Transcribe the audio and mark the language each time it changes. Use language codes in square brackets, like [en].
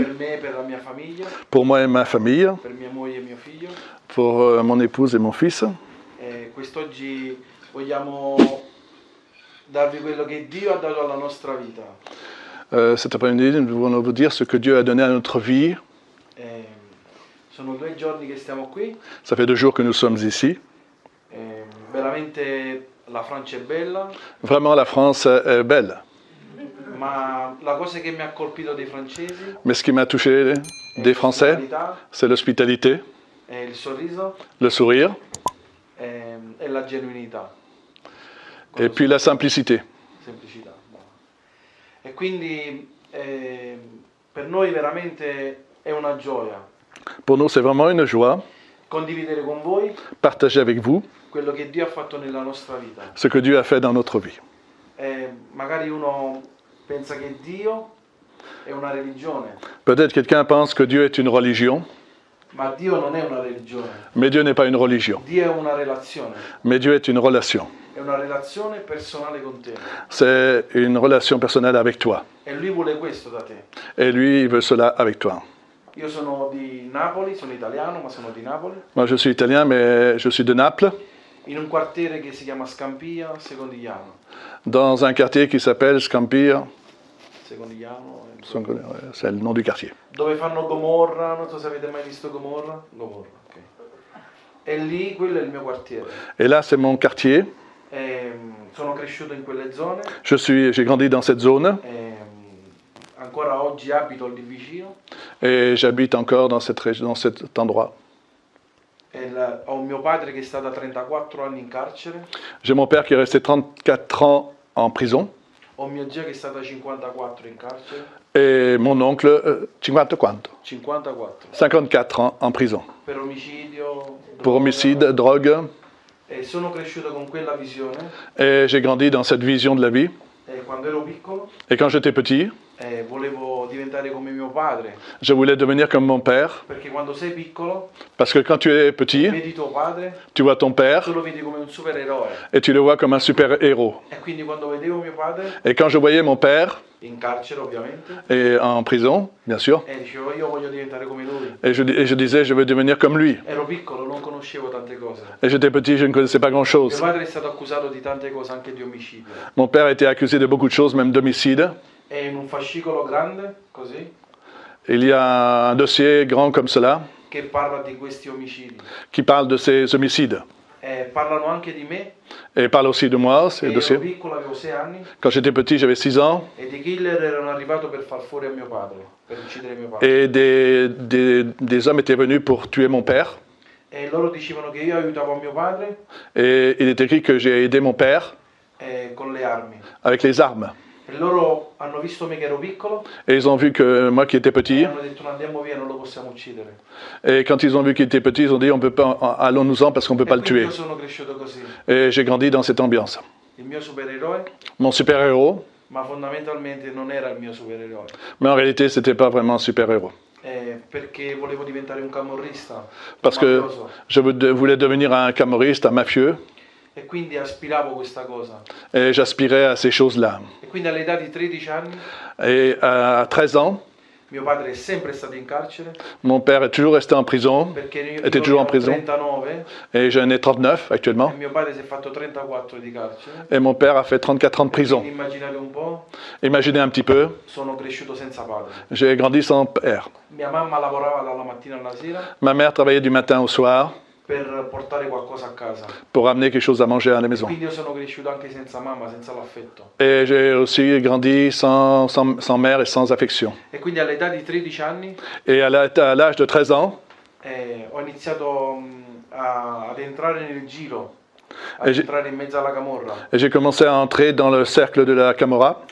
[it] per me e per la mia famiglia, [fr] pour moi et ma famille, [it] per mia moglie e mio figlio. [fr] pour mon épouse et mon fils. [it] E quest'oggi vogliamo darvi quello che Dio ha dato alla nostra vita. [fr] Cet après-midi, nous voulons vous dire ce que Dieu a donné à notre vie. [it] Sono 2 giorni che stiamo qui. [fr] Ça fait 2 jours que nous sommes ici. [it] Veramente la Francia è bella. [fr] Vraiment, la France est belle. [it] Ma la cosa che mi ha colpito dei francesi [fr] Mais ce qui m'a touché des Français, c'est l'hospitalité, [it] è il sorriso [fr] le sourire [it] e la genuinità. [fr] et puis la simplicité. [it] Semplicità. E quindi per noi veramente è una gioia [fr] Pour nous, c'est vraiment une joie [it] condividere con voi [fr] partager avec vous [it] quello che Dio ha fatto nella nostra vita. [fr] ce que Dieu a fait dans notre vie. [it] Magari uno pensa che Dio è una religione, [fr] Peut-être quelqu'un pense que Dieu est une religion, [it] ma Dio non è una religione. [fr] mais Dieu n'est pas une religion. [it] Dio è una relazione. [fr] Mais Dieu est une relation. [it] È una relazione personale con te. [fr] C'est une relation personnelle avec toi. [it] E Lui vuole questo da te. [fr] Et lui, il veut cela avec toi. [it] Io sono di Napoli, sono italiano, ma sono di Napoli. [fr] Moi, je suis italien, mais je suis de Naples, [it] In un quartiere che si chiama Scampia, Secondigliano. [fr] dans un quartier qui s'appelle Scampia. Secondigliano. C'est le nom du quartier. [it] Dove fanno Gomorra, non so se avete mai visto Gomorra. Gomorra, ok. E lì, quello è il mio quartiere. [fr] Et là, c'est mon quartier. [it] Sono cresciuto in quelle zone. [fr] J'ai grandi dans cette zone [it] Ancora oggi abito lì vicino. [fr] et j'habite encore dans cet endroit. [it] Ho mio padre che è stato 34 anni in carcere. [fr] J'ai mon père qui est resté 34 ans en prison [it] Ho mia zia che è stata 54 in carcere. [fr] et mon oncle, 50 [it] quanto? [fr] 54. 54 ans en prison [it] Per omicidio. [fr] pour homicide, drogue. [it] E sono cresciuto con quella visione. [fr] Et j'ai grandi dans cette vision de la vie. [it] Quando ero piccolo. [fr] Et quand j'étais petit, [it] Volevo diventare come mio padre. [fr] je voulais devenir comme mon père. [it] Perché quando sei piccolo. [fr] Parce que quand tu es petit, [it] Vedi tuo padre. [fr] tu vois ton père [it] Tu lo vedi come un supereroe. [fr] et tu le vois comme un super-héros. [it] E quindi quando vedevo mio padre. [fr] Et quand je voyais mon père, [it] In carcere ovviamente. [fr] et en prison, bien sûr, [it] Dicevo io voglio diventare come lui. [fr] et je disais, je veux devenir comme lui. [it] Ero piccolo, non conoscevo tante cose. [fr] Et j'étais petit, je ne connaissais pas grand-chose. [it] Mio padre è stato accusato di tante cose, anche di omicidio. [fr] Mon père a été accusé de beaucoup de choses, même d'homicide. [it] E in un fascicolo grande, così, [fr] Il y a un dossier grand comme cela [it] che parla di questi omicidi. [fr] qui parle de ces homicides. [it] Parlano anche di me. [fr] Et parle aussi de moi, ces [it] Ero [fr] dossiers. [it] piccolo, avevo 6 anni. [fr] Quand j'étais petit, j'avais 6 ans. [it] E dei killer erano arrivati per far fuori a mio padre, per uccidere mio padre. [fr] Et des hommes étaient venus pour tuer mon père. [it] E loro dicevano che io aiutavo mio padre [fr] Et il est écrit que j'ai aidé mon père [it] con le armi. [fr] avec les armes. [it] E loro hanno visto me che ero piccolo [fr] Et ils ont vu que moi qui étais [it] e [fr] petit, [it] hanno detto non andiamo via, non lo possiamo uccidere. [fr] et quand ils ont vu qu'il était petit, ils ont dit on peut pas, allons-nous-en parce qu'on peut [it] E [fr] pas le [it] quindi [fr] tuer. [it] io sono cresciuto così. [fr] Et j'ai grandi dans cette ambiance. [it] Il mio supereroe, [fr] Mon super-héros, [it] ma fondamentalmente non era il mio supereroe. [fr] mais en réalité, c'était pas vraiment un super-héros. [it] Perché volevo diventare un camorrista, [fr] Parce que [it] mafioso. [fr] je voulais devenir un camorriste, un mafieux, [it] E quindi aspiravo questa cosa. [fr] et j'aspirais à ces choses-là. [it] E quindi all'età di 13 anni [fr] Et à 13 ans, [it] mio padre è sempre stato in carcere [fr] mon père est toujours resté en prison, [it] perché io [fr] était toujours en [it] ne ho [fr] prison, [it] 39 [fr] et j'en ai 39 actuellement. [it] e mio padre si è fatto 34 di carcere. [fr] Et mon père a fait 34 ans de prison. [it] Quindi immaginate un po', [fr] Imaginez un petit peu, [it] sono cresciuto senza padre. [fr] j'ai grandi sans père. [it] Mia mamma lavorava dalla mattina alla sera [fr] Ma mère travaillait du matin au soir [it] per portare qualcosa a casa. [fr] pour amener quelque chose à manger à la maison. [it] Quindi io sono cresciuto anche senza mamma, senza l'affetto. [fr] Et j'ai aussi grandi sans mère et sans affection. [it] E quindi all'età di 13 anni [fr] Et à l'âge de 13 ans, [it] ho iniziato ad entrare nel giro ad [fr] E j'ai- [it] entrare in mezzo alla camorra. [fr] Et j'ai commencé à entrer dans le cercle de la Camorra.